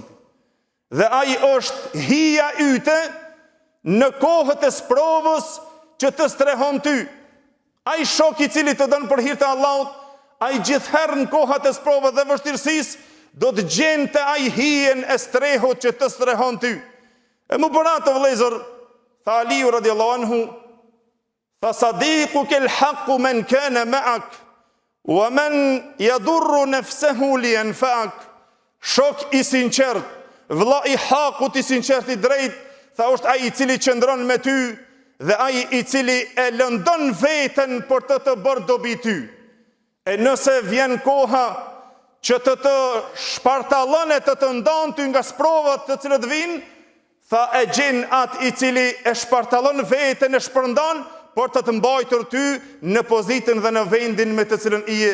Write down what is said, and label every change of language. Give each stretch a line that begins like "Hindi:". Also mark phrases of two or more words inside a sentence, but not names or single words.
Albanian: Dhe ai është hija yte në kohët e sprovës që të strehon ty. Ai shok i cili të dën për hir të Allahut, ai gjithherë në kohët e sprovës dhe vështirësisë do të gjente ai hijen e strehut që të strehon ty. E më bëra të vëllezër, tha Aliu
Arabic: رضي الله عنه, فصديقك الحق من كان معك، ومن يضر نفسه لينفعك.
Albanian: Shok i sinqert, vëlla i hakut i sinqert i drejt, tha është ai i cili qëndron me ty dhe ai i cili e lëndon veten për të bërë dobi ty. E nëse vjen koha që të shpartallon e të ndan ty nga sprovat të cilët vinë, tha e gjen atë i cili e shpartallon veten, e shpërndan për të mbajtur ty në pozitën dhe në vendin me të cilën i je.